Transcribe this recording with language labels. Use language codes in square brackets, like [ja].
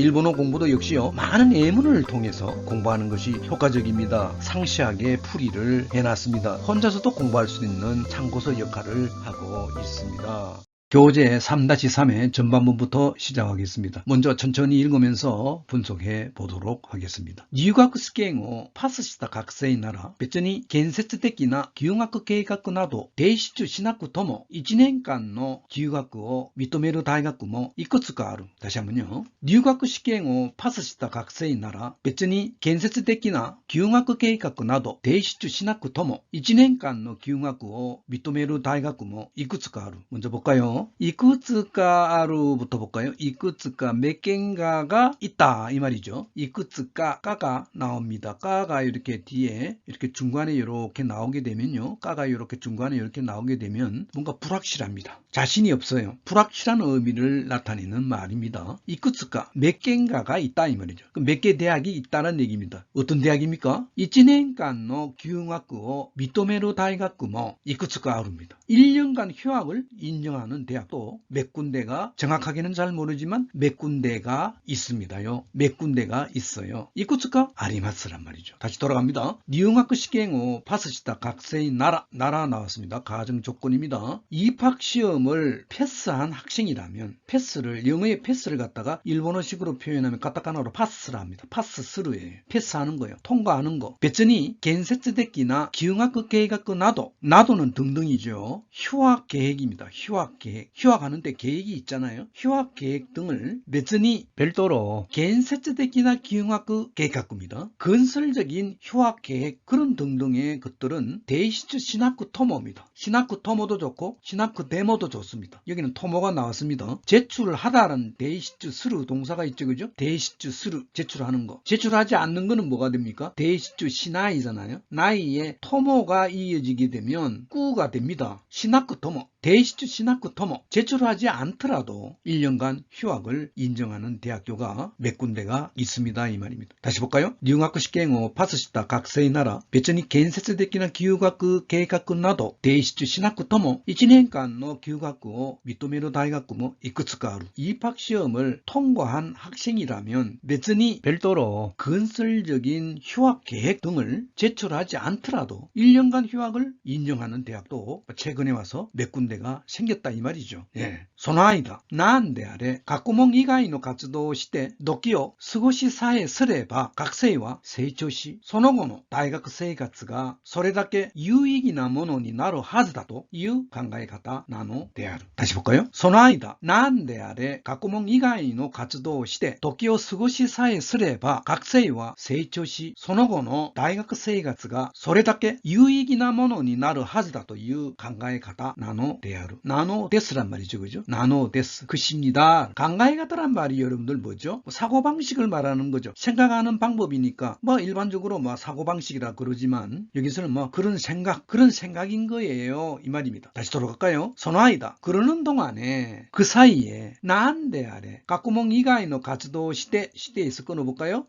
[ko] 일본어 공부도 역시요 많은 예문을 통해서 공부하는 것이 효과적입니다. 상세하게 풀이를 해놨습니다. 혼자서도 공부할 수 있는 참고서 역할을 하고 있습니다. 교재 3-3의 전반부부터 시작하겠습니다. 먼저 천천히 읽으면서 분석해 보도록 ha겠습니다. [ja] 入学試験をパスした学生なら別に建設的な休学計画など提出しなくとも1年間の休学を認める大学もいくつかある。 [ko] 다시 한번요. [ja] 入学試験をパスした学生なら別に建設的な休学計画など提出しなくとも1年間の休学を認める大学もいくつかある。 [ko] 먼저 볼까요? 이쿠츠카아루부터 볼까요? 이쿠츠카 몇 개인가가 있다 이 말이죠. 이쿠츠카 까가 나옵니다. 까가 이렇게 뒤에 이렇게 중간에 이렇게 나오게 되면요. 까가 이렇게 중간에 이렇게 나오게 되면 뭔가 불확실합니다. 자신이 없어요. 불확실한 의미를 나타내는 말입니다. 이쿠츠카 몇 개인가가 있다 이 말이죠. 몇 개 대학이 있다는 얘기입니다. 어떤 대학입니까? [ja] 1年間の 休学を 認める 大学も 이쿠츠카 아루입니다. [ko] 1년간 휴학을 인정하는 대학도 몇 군데가 정확하게는 잘 모르지만 몇 군데가 있습니다요. 몇 군데가 있어요. 이쿠츠카 아리마스란 말이죠. 다시 돌아갑니다. [ja] 入学試験を 파스시다 각세인 나라 나왔습니다. [ko] 가정 조건입니다. 입학 시험을 패스한 학생이라면 패스를 영어의 패스를 갖다가 일본어식으로 표현하면 가타카나로 파스라 합니다. 파스스루예요. 패스하는 거예요. 통과하는 거. [ja] 別に 建設的な 休学計画나도는 등등이죠. [ko] 휴학 계획입니다. 휴학 계획. 휴학하는데 계획이 있잖아요. 휴학 계획 등을 別に 별도로 [ja] 建設的な 休学計画 [ko] 입니다. 건설적인 휴학 계획 그런 등등의 것들은 데이시츠 시나쿠 토모입니다. 시나쿠 토모도 좋고 시나쿠 데모도 좋습니다. 여기는 토모가 나왔습니다. 제출을 하다라는 데이시츠 스루 동사가 있죠. 그죠? 데이시츠 스루 제출하는 거. 제출하지 않는 거는 뭐가 됩니까? 데이시츠 시나이잖아요. 나이에 토모가 이어지게 되면 꾸가 됩니다. 시나쿠 토모. 데이시츠 시나쿠 토모. 제출하지 않더라도 1년간 휴학을 인정하는 대학교가 몇 군데가 있습니다. 이 말입니다. 다시 볼까요? [ja] 入学試験を パスした学生なら別に建設的な休学計画など提出しなくとも 1년간の休学を認める大学もいくつかある. [ko] 입학 시험을 통과한 학생이라면 別に 별도로 건설적인 휴학 계획 등을 제출하지 않더라도 1년간 휴학을 인정하는 대학도 최근에 와서 몇 군데가 생겼다 이 말이죠. 예. [ja] その間、なんであれ、学問以外の活動をして時を過ごしさえすれば学生は成長し、その後の大学生活がそれだけ有意義なものになるはずだという考え方なのである。 [ko] 다시 볼까요? [ja] その間、なんであれ、学問以外の活動をして時を過ごしさえすれば学生は成長し、その後の大学生活がそれだけ有意義なものになるはずだという考え方なのである。 [ko] なのです란 말이죠.그죠? 나노 데스 그십니다. 강가이가다란 말이 여러분들 뭐죠? 사고방식을 말하는 거죠. 생각하는 방법이니까 일반적으로 사고방식이라 그러지만 여기서는 그런 생각인 거예요. 이 말입니다. 다시 돌아갈까요? 선화이다. 그러는 동안에 그 사이에 난데 아래 가꾸몽 이가이의 가츠도 시대에서 끊어볼까요?